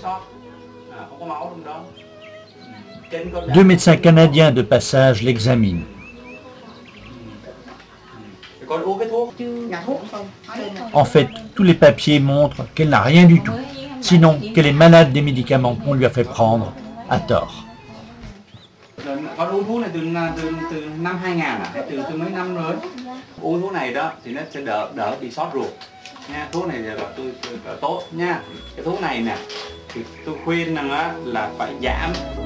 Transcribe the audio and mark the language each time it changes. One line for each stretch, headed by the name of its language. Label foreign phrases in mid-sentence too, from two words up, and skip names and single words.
French: 2 médecins canadiens de passage l'examinent. En fait, tous les papiers montrent qu'elle n'a rien du tout, sinon qu'elle est malade des médicaments qu'on lui a fait prendre à tort.
Vietnamese: Con uống thuốc này từ năm 2000 từ mấy năm rồi. Uống thuốc này đó thì nó sẽ đỡ bị sốt ruột. Nha, thuốc này là tôi tốt nha. Cái thuốc này nè thì tôi khuyên rằng là phải giảm.